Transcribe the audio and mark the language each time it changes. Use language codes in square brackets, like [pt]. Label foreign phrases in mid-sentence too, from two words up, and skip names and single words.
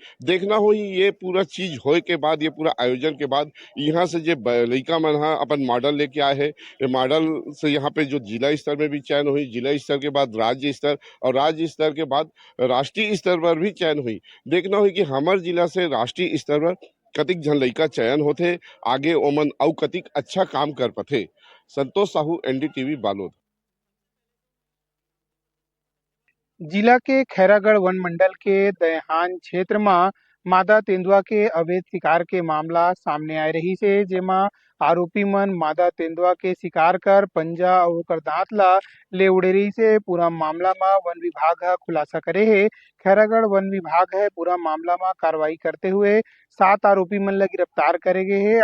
[hne] देखना हो ये पूरा चीज होए के बाद ये पूरा आयोजन के बाद यहाँ से जो लड़का मन अपन मॉडल लेके आए है, मॉडल से यहाँ पे जो जिला स्तर में भी चयन हुई, जिला स्तर के बाद राज्य स्तर और राज्य स्तर के बाद राष्ट्रीय स्तर पर भी चयन हुई। देखना हुई कि हमारे जिला से राष्ट्रीय स्तर पर कतिक झन लड़का चयन होते आगे ओमन और कतिक अच्छा काम कर पाते। संतोष साहू NDTV बालोद। जिला के खैरागढ़ वन मंडल के दयाहान क्षेत्र में मादा तेंदुआ के अवैध शिकार के मामला सामने आए रही से, जेमा आरोपी मन मादा तेंदुआ के शिकार कर पंजा और ओकर दांत ला ले उड़े रही से पूरा मामला में वन विभाग हा खुलासा करे है। खैरागढ़ वन विभाग है पूरा मामला में कार्रवाई करते हुए 7 आरोपी मन ला गिरफ्तार करे गए है।